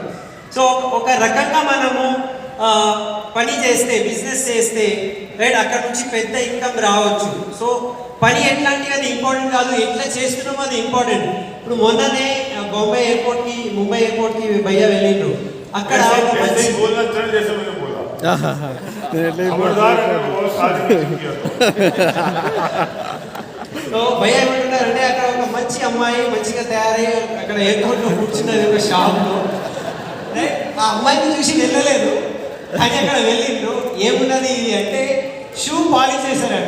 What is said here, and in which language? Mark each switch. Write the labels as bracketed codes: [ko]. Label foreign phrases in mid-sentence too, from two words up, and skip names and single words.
[te] సో ఒక రకంగా మనము పని చేస్తే, బిజినెస్ చేస్తే, రైట్, అక్కడ నుంచి పెద్ద ఇన్కమ్ రావచ్చు. సో పని ఎట్లాంటివి అది ఇంపార్టెంట్ కాదు, ఎట్లా చేస్తున్నామో అది ఇంపార్టెంట్. ఇప్పుడు మొన్ననే ముంబై ఎయిర్పోర్ట్కి భయ్య వెళ్ళిండ్రు. అక్కడ [hi] ऐसे [te] ఒక [hi] ऐसे [te] మంచి [hi] ही बोलना चल जैसे मैंने बोला [te] నేను ఎట్లా [hi] खबरदार अगर बहुत सारी किया [te] సో భయ ఏమంటున్నారంటే అక్కడ ఒక మంచి అమ్మాయి మంచిగా తయారై అక్కడ ఎయిర్పోర్ట్లో కూర్చున్నది ఒక షాప్లో. ఆ అమ్మాయిని చూసి వెళ్ళలేదు కానీ అక్కడ వెళ్ళిండ్రు. ఏమున్నది ఇది అంటే [en] shoe polish [te] చేశారట.